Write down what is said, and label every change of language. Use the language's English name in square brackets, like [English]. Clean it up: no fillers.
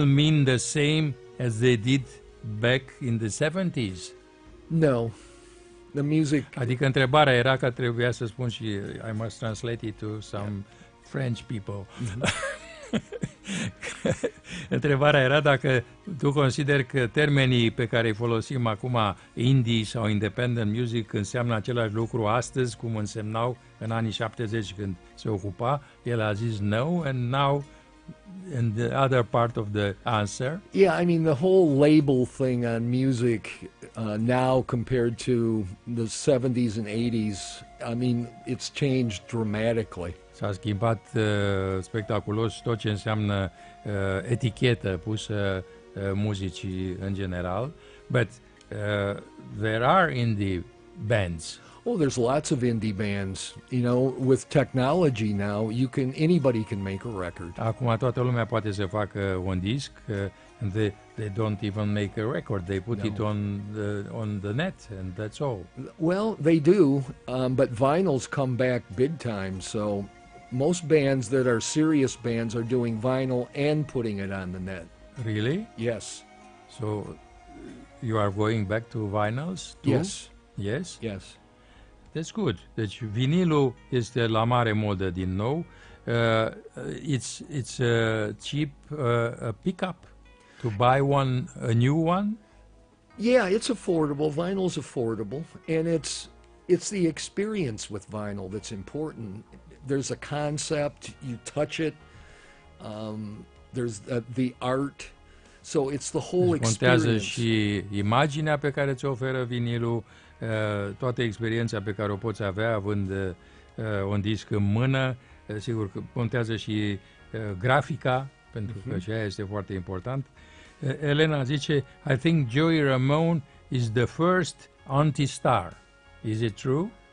[English] mean the same as they did back in the 70s? No. The music... [Romanian] Adică întrebarea era că trebuia să spun și [English] I must translate it to some French people. [Romanian] Întrebarea era dacă tu consideri că termenii pe care îi folosim acum, indie sau independent music, înseamnă același lucru astăzi cum însemnau în anii 70 când se ocupa. El a zis [English] no, and now in the other part of the answer. Yeah, I mean the whole label thing on music now compared to the 70s and 80s, I mean it's changed dramatically. [Romanian] S-a schimbat spectaculos tot ce înseamnă etichetă pusă muzicii în general. [English] But there are indie bands. Well, there's lots of indie bands. You know, with technology now, you can anybody can make a record. [Romanian] Acum toată lumea poate să facă un disc. [English] They don't even make a record. They put it on the net, and that's all. Well, they do, but vinyls come back big time, so... Most bands that are serious bands are doing vinyl and putting it on the net. Really? Yes. So you are going back to vinyls too? Yes. Yes? Yes. That's good. [Romanian] Deci vinilul este la mare modă din nou. [English] It's a cheap pickup to buy one, a new one? Yeah, it's affordable. Vinyl's affordable. And it's the experience with vinyl that's important. There's a concept, you touch it, there's the art, so it's the whole experience. [Romanian] Contează și imaginea pe care ți-o oferă vinilul, toată experiența pe care o poți avea având un disc în mână, sigur că contează și grafica, pentru că și aia este foarte important. [English] Elena [Romanian] zice, [English] I think Joey Ramone is the first anti-star, is it true?